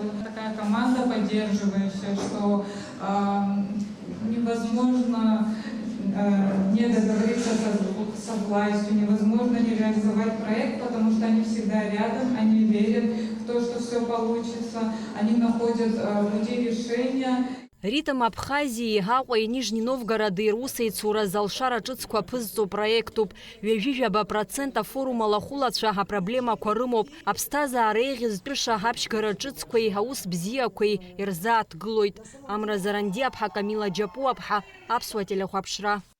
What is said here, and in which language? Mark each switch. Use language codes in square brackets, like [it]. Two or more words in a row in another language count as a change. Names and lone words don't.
[ru] Такая команда поддерживающая, что невозможно не договориться со властью, невозможно не реализовать проект, потому что они всегда рядом, они верят в то, что все получится, они находят пути решения. [ab] Ритм Абхазии, Гаҟәеи, Нижний Новгороди русеицура залшара ҿыцқәа ԥызҵо проектуп. Ҩажәижәаба процент афорум алахәылацәа апроблемақәа рымоуп. Аԥсҭазаара еиӷьызтәыша ҳаԥшьгара ҿыцқәеи, аус бзиақәеи ирзааҭгылоит. Амра Заранди-аԥҳа, Камила Џьапу-аԥҳа, Аԥсуа телехәаԥшра.